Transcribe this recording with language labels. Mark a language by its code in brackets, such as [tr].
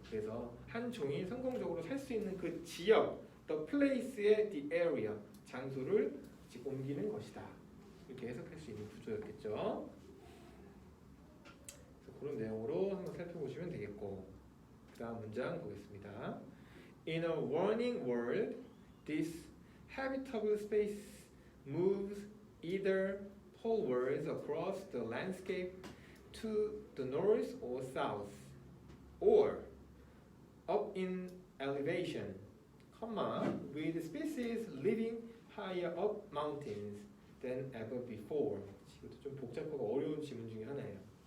[ko] 그래서 한 종이 성공적으로 살 수 있는 그 지역, the place의 the area, 장소를 옮기는 것이다. 이렇게 해석할 수 있는 구조였겠죠. 그래서 그런 내용으로 한번 살펴보시면 되겠고, 그 다음 문장 보겠습니다. [en] In a warning world, this habitable space moves either polewards across the landscape to the north or south, or up in elevation, with species living higher up mountains than ever before. [ko] 이것도 좀 복잡하고 어려운 지문 중에 하나예요.